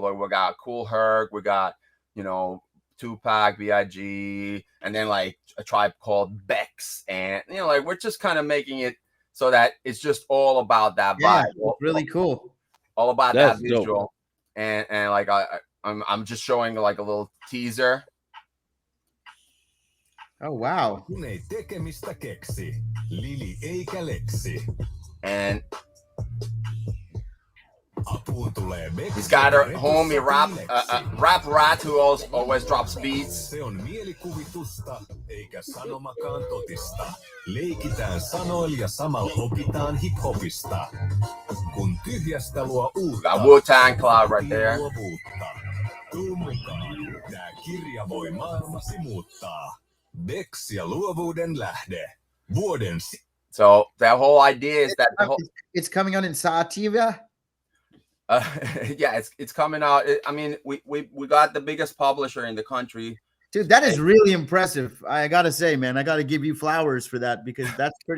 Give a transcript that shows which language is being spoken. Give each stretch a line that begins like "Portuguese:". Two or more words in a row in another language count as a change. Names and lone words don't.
English: Like, we got Cool Herc, we got Tupac, B.I.G., and then like a Tribe Called Bex, and like we're just kind of making it so that it's just all about that Yeah, vibe. really cool. All about That's that visual. And like I'm just showing like a little teaser. Oh wow.
Finnish: Kun ei tekemistä keksi, Lili eikä leksi.
English: And
Finnish: Apuun tulee
English: he's got her homie rap rat who always drops beats.
Finnish: Se on mielikuvitusta, eikä sanomakaan totista. Leikitään sanoilla ja samalla opitaan hip-hopista. Kun tyhjästä luo uutta,
English: Got Wu-Tang Cloud right there.
Finnish: luovuutta. Tuu mukaan, tää kirja voi maailmasi muuttaa. Bex ja luovuuden lähde. Vuoden
English: So that whole idea is that it's coming out in Sativa. yeah, it's coming out. I mean, we got the biggest publisher in the country. Dude, that is really impressive. I gotta say, man, I gotta give you flowers for that because that's pretty.